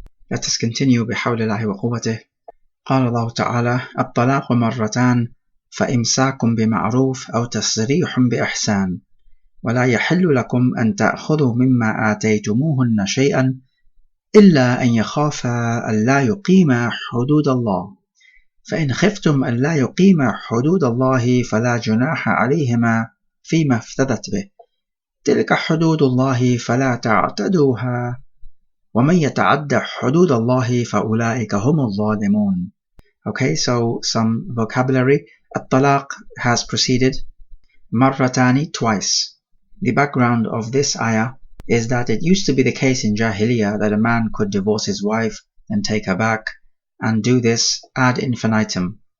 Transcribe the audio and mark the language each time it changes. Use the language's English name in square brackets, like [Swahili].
[English] Let us continue [Arabic] بحول الله وقوته. قال الله تعالى: الطلاق مرتان فإمساك بمعروف أو تسريح بإحسان ولا يحل لكم أن تأخذوا مما آتيتموهن شيئا إلا أن يخافا ألا يقيما حدود الله فإن خفتم ألا يقيما حدود الله فلا جناح عليهما فيما افتدت به تلك حدود الله فلا تعتدوها ومن يتعد حدود الله فأولئك هم الظالمون. [English] Okay, so some vocabulary. At-talaq has preceded, marratani, twice. The background of this ayah is that it used to be the case in Jahiliyyah that a man could divorce his wife and take her back, and do this ad infinitum.